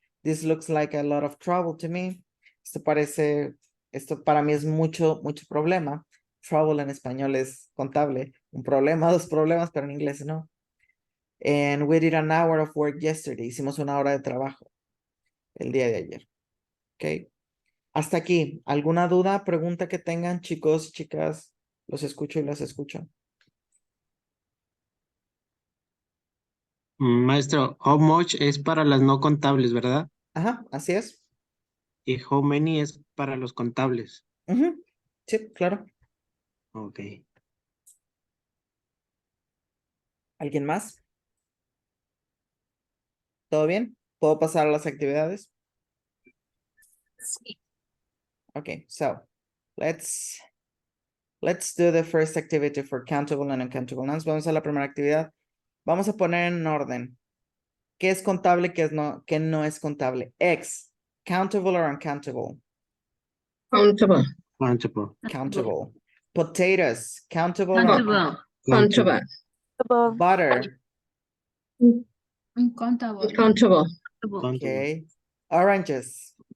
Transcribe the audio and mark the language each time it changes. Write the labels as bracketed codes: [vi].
[en] This looks like a lot of trouble to me. [es] Esto para mí es mucho problema. Trouble en español es contable. Un problema, dos problemas, pero en inglés no. [en] And we did an hour of work yesterday. [es] Hicimos una hora de trabajo el día de ayer. Ok. Hasta aquí. ¿Alguna duda, pregunta que tengan, chicos, chicas? Los escucho y las escucho. Maestro, [en] how much [es] es para las no contables, ¿verdad? Ajá, así es. Y [en] how many [es] es para los contables. Ujú. Sí, claro. Ok. ¿Alguien más? ¿Todo bien? ¿Puedo pasar a las actividades? Sí. [en] Okay, so let's do the first activity for countable and uncountable nouns. [es] Vamos a la primera actividad. Vamos a poner en orden qué es contable, qué no es contable. [en] X, countable or uncountable? Countable. Countable. Countable. Potatoes, countable or Countable. Countable. butter? Uncountable. Countable. Okay. Oranges,